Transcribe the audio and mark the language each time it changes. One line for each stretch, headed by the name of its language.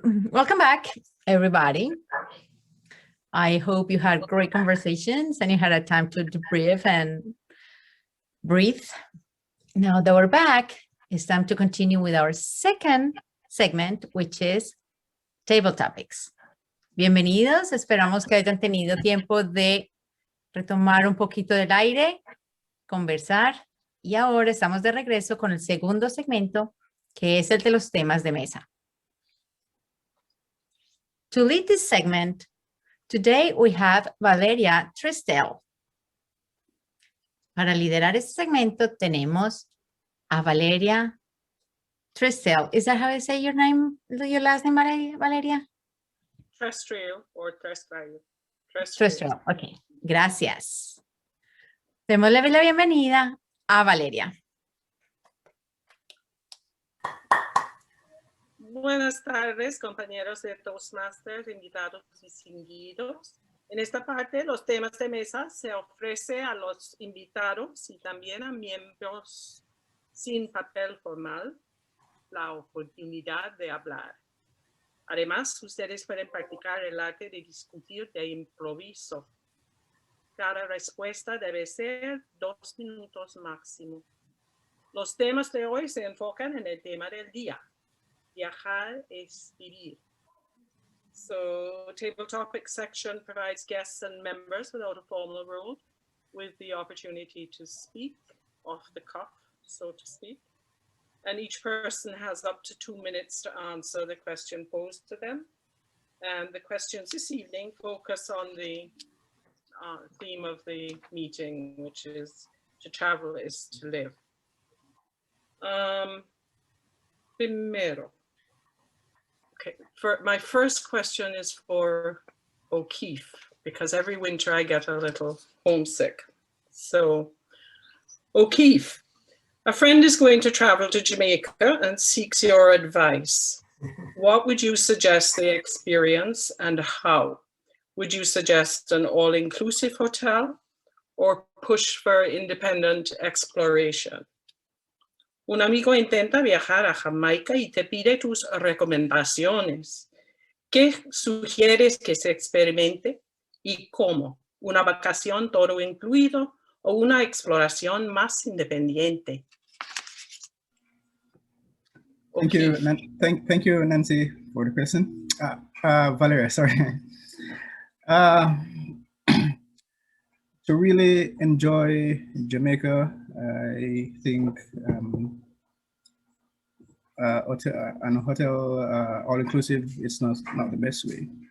English: Welcome back, everybody. I hope you had great conversations and you had a time to debrief and breathe. Now that we're back, it's time to continue with our second segment, which is table topics.
Spanish: Bienvenidos, esperamos que hayan tenido tiempo de retomar un poquito del aire, conversar, y ahora estamos de regreso con el segundo segmento, que es el de los temas de mesa.
English: To lead this segment, today we have Valeria Tristel.
Spanish: Para liderar este segmento tenemos a Valeria Tristel.
English: Is that how I say your name, your last name, Valeria? Terrestrial or terrestrial.
Spanish: Terrestrial, ok. Gracias. Démosle la bienvenida a Valeria. Buenas tardes, compañeros de Toastmasters, invitados distinguidos. En esta parte, los temas de mesa se ofrece a los invitados y también a miembros sin papel formal la oportunidad de hablar. Además, ustedes pueden practicar el arte de discutir de improviso. Cada respuesta debe ser 2 minutos máximo. Los temas de hoy se enfocan en el tema del día. Viajar es vivir.
English: So, table topic section provides guests and members without a formal rule with the opportunity to speak off the cuff, so to speak. And each person has up to 2 minutes to answer the question posed to them. And the questions this evening focus on the theme of the meeting, which is to travel is to live.
Spanish: Primero.
English: Okay, my first question is for O'Keefe, because every winter I get a little homesick. So, O'Keefe, a friend is going to travel to Jamaica and seeks your advice. What would you suggest they experience and how? Would you suggest an all-inclusive hotel or push for independent exploration?
Spanish: Un amigo intenta viajar a Jamaica y te pide tus recomendaciones. ¿Qué sugieres que se experimente y cómo? ¿Una vacación todo incluido o una exploración más independiente?
English: Thank you, thank you, Nancy, for the question. Valeria, sorry. To really enjoy Jamaica, I think hotel all-inclusive is not the best way.